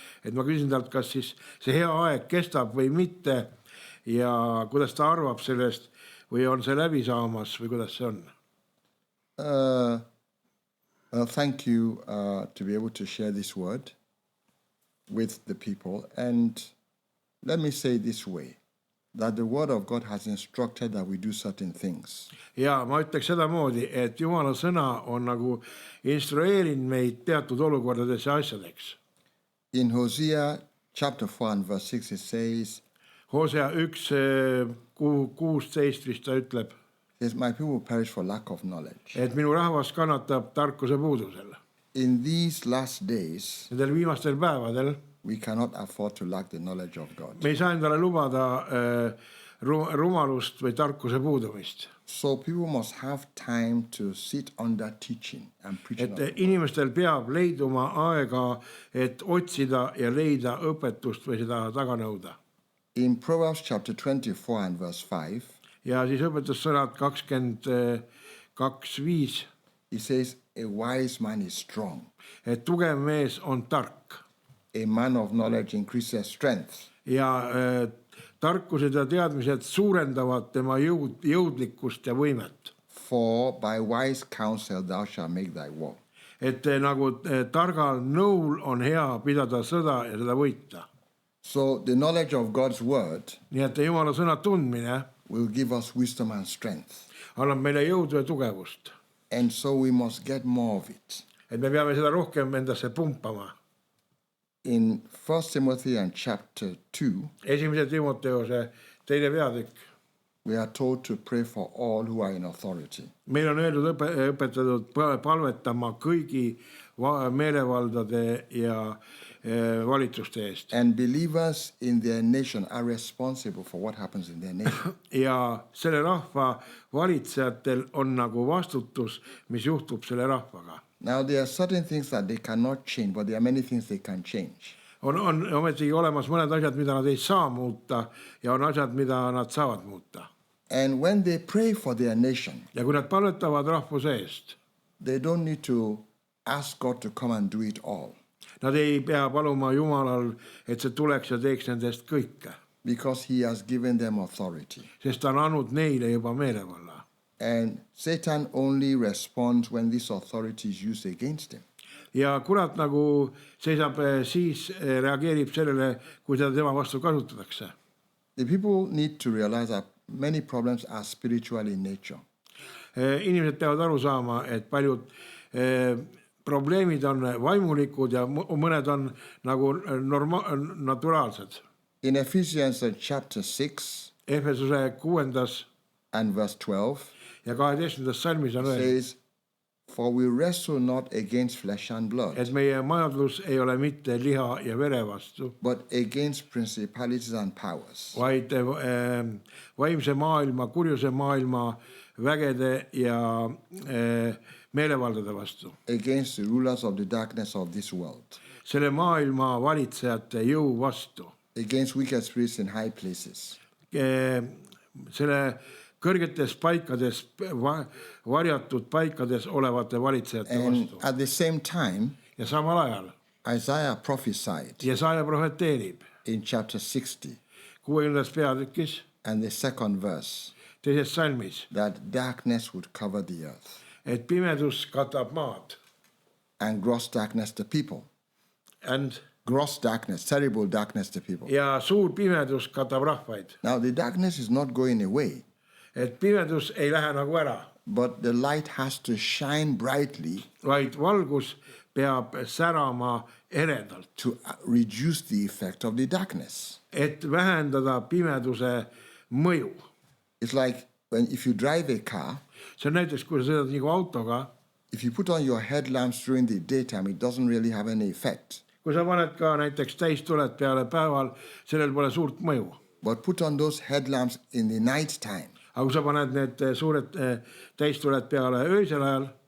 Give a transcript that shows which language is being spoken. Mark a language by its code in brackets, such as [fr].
[et] Et ma küsin talt, kas siis see hea aeg kestab või mitte. Ja kuidas ta arvab sellest või on see läbi saamas või kuidas see on? [en] Well, thank you to be able to share this word with the people. And let me say this way, that the word of God has instructed that we do certain things. [et] Ja ma ütleks sedamoodi, et Jumala sõna on nagu instrueerinud meid teatud olukordades ja asjadeks. [en] In Hosea chapter 4 and verse 6 it says, [et] Hosea 1:16 vist ta ütleb, [en] says, my people perish for lack of knowledge. [et] Et minu rahvas kannatab tarkuse puudusel. [en] In these last days, [et] Nendel viimastel päevadel [en] we cannot afford to lack the knowledge of God. [et] Me ei saa endale lubada rumalust või tarkuse puudumist. [en] So people must have time to sit under teaching and preaching. [et] Et inimestel peab leiduma aega, et otsida ja leida õpetust või seda taga nõuda. [en] In Proverbs chapter 24 and verse 5, [et] ja siis õpetussõnad 22:5, [en] it says, a wise man is strong. [et] Et tugev mees on tark. [en] A man of knowledge increases strength. [et] Ja tarkused ja teadmised suurendavad tema jõudlikkust ja võimet. [en] For by wise counsel thou shalt make thy war. [et] Et nagu targal nõul on hea pidada sõda ja seda võita. [en] So the knowledge of God's word [et] Nii et Jumala sõna tundmine [en] will give us wisdom and strength. [et] Annab meile jõudu ja tugevust. [en] And so we must get more of it. [et] Et me peame seda rohkem endasse pumpama. [en] In 1 Timothy and chapter 2, [et] 1. Timoteose 2. peatükk. [en] we are told to pray for all who are in authority. [et] Meil on öeldud õpetatud palvetama kõigi meelevaldade ja valitsuste eest. [en] And believers in their nation are responsible for what happens in their nation. [et] Ja selle rahva valitsejatel on nagu vastutus, mis juhtub selle rahvaga. [en] Now there are certain things that they cannot change, but there are many things they can change. [et] On ometigi olemas mõned asjad, mida nad ei saa muuta ja on asjad, mida nad saavad muuta. [en] And when they pray for their nation, [et] ja kui nad palvetavad rahvuse eest, [en] they don't need to ask God to come and do it all. [et] Nad ei pea paluma Jumalal, et see tuleks ja teeks nendest kõike. [en] Because he has given them authority. [et] Sest ta on andnud neile juba meelevalla. [en] And Satan only responds when this authority is used against him. [et] Ja kurat nagu seisab siis reageerib sellele, kui seda tema vastu kasutatakse. [en] The people need to realize that many problems are spiritual in nature. [et] Inimesed peavad aru saama, et paljud probleemid on vaimulikud ja mõned on nagu naturaalsed. [en] In Ephesians chapter 6 [et] Efesuse 6. [en] and verse 12 [et] ja 12. salmis on öeldud, [en] says, for we wrestle not against flesh and blood, [et] et meie majandus ei ole mitte liha ja vere vastu, [en] but against principalities and powers, [et] vaid vaimse maailma, kurjuse maailma vägede ja meelevaldade vastu. [en] against the rulers of the darkness of this world, [et] Selle maailma valitsejate jõu vastu. [en] against wicked spirits in high places. [et] Selle kõrgetes paikades, varjatud paikades olevate valitsejate [en] And [et] vastu. [en] at the same time, [et] Ja samal ajal [en] Isaiah prophesied [et] Jesaja profeteerib [en] in chapter 60 [et] 60. peatükis [en] and the second verse [et] 2. salmis, [en] that darkness would cover the earth [et] et pimedus katab maad. [en] and gross darkness the people. Gross darkness, terrible darkness to people. [et] Ja suur pimedus katab rahvaid. [en] Now the darkness is not going away. [et] et pimedus ei lähe nagu ära, [en] but the light has to shine brightly [et] vaid valgus peab särama eredalt, [en] to reduce the effect of the darkness. [et] et vähendada pimeduse mõju. [en] It's like if you drive a car, [et] See on näiteks, kui sa sõidad nagu autoga, [en] if you put on your headlamps during the daytime, it doesn't really have any effect. [et] kui sa paned ka näiteks täistuled peale päeval, sellel pole suurt mõju. [en] But put on those headlamps in the night time, [et] Aga kui sa paned need suured täistuled peale öösel ajal,